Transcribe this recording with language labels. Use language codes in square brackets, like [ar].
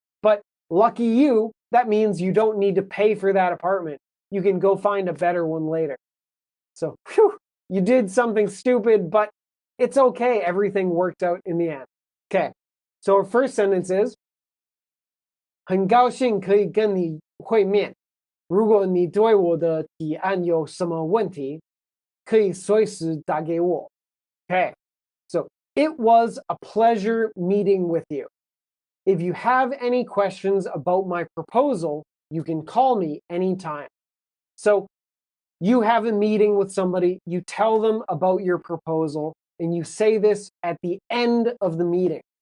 [en] But lucky you, that means you don't need to pay for that apartment. You can go find a better one later. So, whew, you did something stupid, but it's okay. Everything worked out in the end. Okay. So our first sentence is, [zh] 很高兴可以跟你会面。如果你对我的提案有什么问题，可以随时打给我。 [en] Okay. So it was a pleasure meeting with you. If you have any questions about my proposal, you can call me anytime. So you have a meeting with somebody, you tell them about your proposal, and you say this at the end of the meeting.